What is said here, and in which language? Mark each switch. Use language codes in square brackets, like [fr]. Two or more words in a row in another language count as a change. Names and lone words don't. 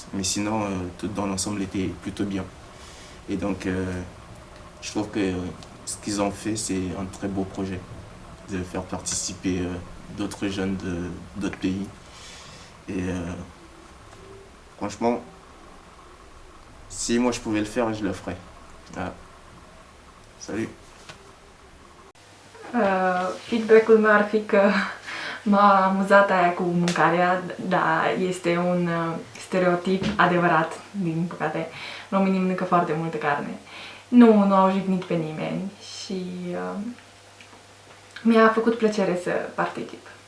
[fr] Mais sinon, tout dans l'ensemble était plutôt bien. Et donc, je trouve que ce qu'ils ont fait, c'est un très beau projet, de faire participer d'autres jeunes d'autres pays. Et franchement, si moi je pouvais le faire, je le ferais. Voilà. Salut! [ro] Feedback-ul meu ar fi că m-a amuzat aia cu mâncarea, dar este un stereotip adevărat, din păcate. Românii mănâncă foarte multă carne. Nu au jignit pe nimeni și mi-a făcut plăcere să particip.